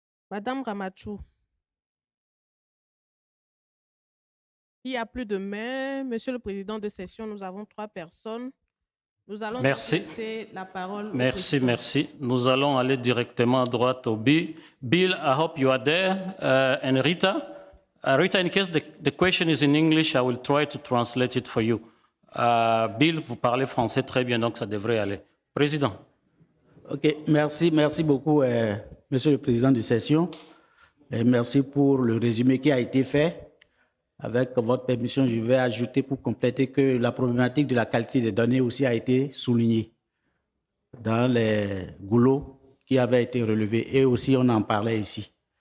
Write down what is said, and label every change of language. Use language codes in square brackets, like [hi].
[fr] Madame Ramachou. Il y a plus de mains. Monsieur le président de session, nous avons 3 personnes. Nous allons laisser la parole. Merci. Nous allons aller directement à droite au Bill. [en] Bill, I hope you are there. And Rita. Rita, in case the question is in English, I will try to translate it for you. [fr] Bill, vous parlez français très bien, donc ça devrait aller. Président. OK, merci beaucoup, Monsieur le Président de session. Et merci pour le résumé qui a été fait. Avec votre permission, je vais ajouter pour compléter que la problématique de la qualité des données aussi a été soulignée dans les goulots qui avaient été relevés et aussi on en parlait ici.